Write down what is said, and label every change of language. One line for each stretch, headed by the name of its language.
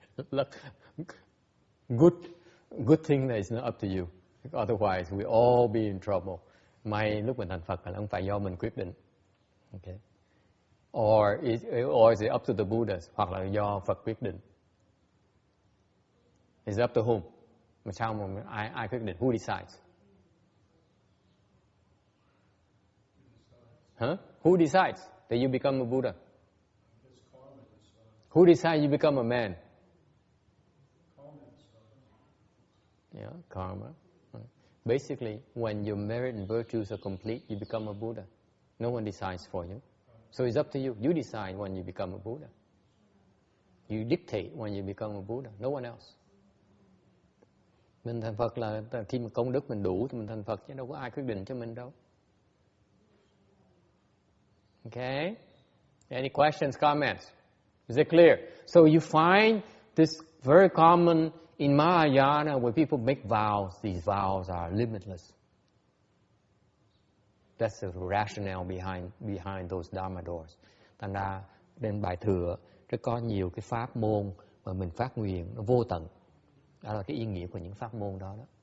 English: Look, good thing that it's not up to you. Otherwise, we all be in trouble.
Vietnamese: May lúc mình thành Phật là không phải do mình quyết định.
English: Okay. Or is it up to the Buddhas?
Vietnamese: Hoặc là do Phật quyết định.
English: It's up to whom?
Vietnamese: Mà sao mà ai quyết định?
English: Who decides? Huh? Who decides that you become a Buddha? Who decides you become a man? Yeah, karma. Basically, when your merit and virtues are complete, you become a Buddha. No one decides for you. So it's up to you. You decide when you become a Buddha. You dictate when you become a Buddha. No one else.
Vietnamese: Mình thành Phật là khi mà công đức mình đủ thì mình thành Phật, chứ đâu có ai quyết định cho mình đâu.
English: Okay? Any questions, comments? Is it clear? So you find this very common in Mahayana where people make vows. These vows are limitless. That's the rationale behind those Dharma doors.
Vietnamese: Thành ra bên bài thừa nó có nhiều cái pháp môn mà mình phát nguyện nó vô tận. Đó là cái ý nghĩa của những pháp môn đó.